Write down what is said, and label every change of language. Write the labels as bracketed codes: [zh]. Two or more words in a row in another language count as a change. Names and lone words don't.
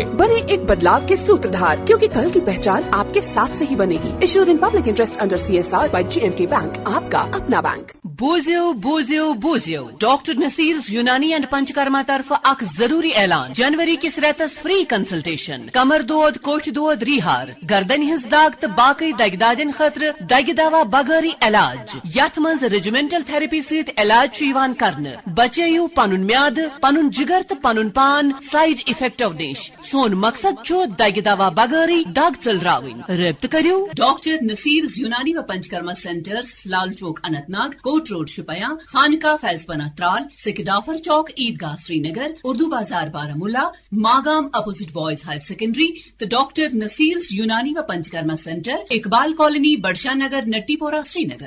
[hi] बने एक बदलाव के सूत्रधार, क्योंकि कल की पहचान आपके साथ से ही बनेगी। [en] issued in public interest under CSR by J&K Bank, [hi] आपका अपना बैंक। [ks] बोजियो डॉक्टर नसीर यूनानी एंड पंचकर्मा तरफ अख जरूरी ऐलान। जनवरी किस रेतस [en] free consultation. [ks] कमर दोद, कोठ दोद, रिहार, गर्दन हिंस दाग तो बाकी दगदाजन खतर दग दवा बगैरी इलाज। यथ मज [en] regimental therapy [ks] सहित इलाज करने। बचेयू पनुन म्याद, पनुन जिगर तो पनुन पान [en] side effective [ks] निश। सोन मकसद छो दग दवा बगैरी दाग चलराविन। रब्त करियो डॉक्टर नसीर यूनानी व पंचकर्मा सेंटर्स, लाल चौक अनंतनाग, कोट रोड शिपया, खानका फैजपना त्राल, सिकदाफर चौक ईदगाह श्रीनगर, उर्दू बाजार बारामुल्ला, मागाम अपोजिट बॉयज हायर सेकेंडरी। तो डॉक्टर नसीर यूनानी व पंचकर्मा सेंटर, इकबाल कॉलोनी, बड़शा नगर, नट्टीपोरा, श्रीनगर।